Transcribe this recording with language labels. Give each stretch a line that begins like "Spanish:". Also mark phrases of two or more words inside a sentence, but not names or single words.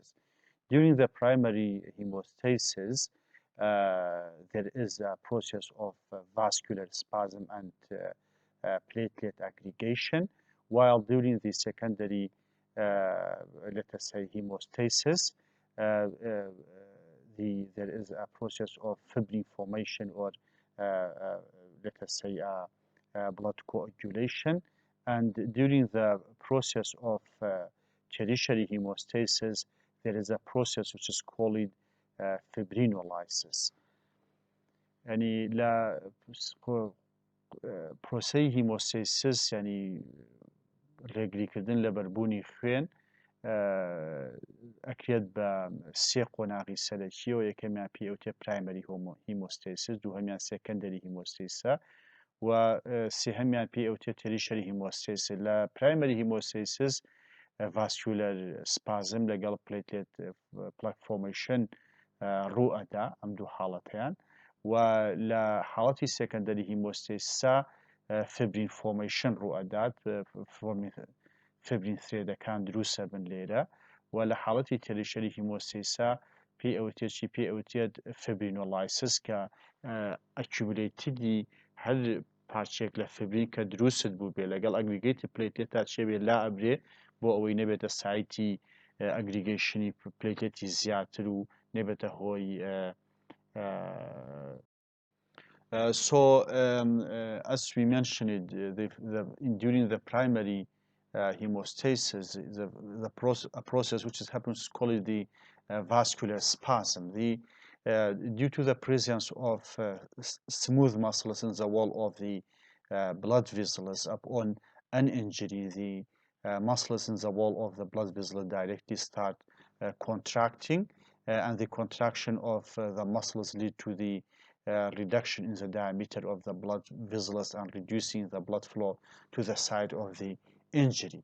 English: During the primary hemostasis, there is a process of vascular spasm and platelet aggregation, while during the secondary, let us say, hemostasis, there is a process of fibrin formation or, let us say, blood coagulation. And during the process of tertiary hemostasis, there is a process which is called fibrinolysis.
Central Kurdish: يعني لا پرۆسەی هیمۆستاسیس ینی ڕێگریکردن لە بەربوونی خوێن ئەکرێت بە سێ قۆناغی سەرەکیەوە یەکەمیان پێی ئەوتێ
English: primary hemostasis
Central Kurdish: دووهەمیان
English: secondary hemostasis
Central Kurdish: و سێهەمیان پێی ئەوتێ تەریشەری هیمۆستاسیس لە
English: primary hemostasis vascular spasm
Central Kurdish: لەگەڵ
English: platelet plaque formation
Central Kurdish: ڕوو ئەدا ئەم دوو حاڵەتیان و لە حاڵەتی
English: secondary hemostasis fibrin formation
Central Kurdish: ڕوو ئەدات
English: fibrin threads
Central Kurdish: دروستە بن لێرە و لە حاڵەتی
English: tertiary hemostasis
Central Kurdish: پێی ئەوتێت فبرینۆلایسس کە ئەکیومولەیتدی هەر پارچێک لە فبرین کە دروست بوو بێ لەگەڵ
English: aggregate platelet
Central Kurdish: تا چێبێ لا ئەبرێ بۆ ئەوەی نەبێتە
English: site aggregation platelet
Central Kurdish: زیاتر و نەبێتە هۆی
English: So as we mentioned, during the primary hemostasis, a process which happens to call it the vascular spasm. Due to the presence of smooth muscles in the wall of the blood vessels upon an injury, the muscles in the wall of the blood vessel directly start contracting, and the contraction of the muscles lead to the reduction in the diameter of the blood vessels and reducing the blood flow to the site of the injury.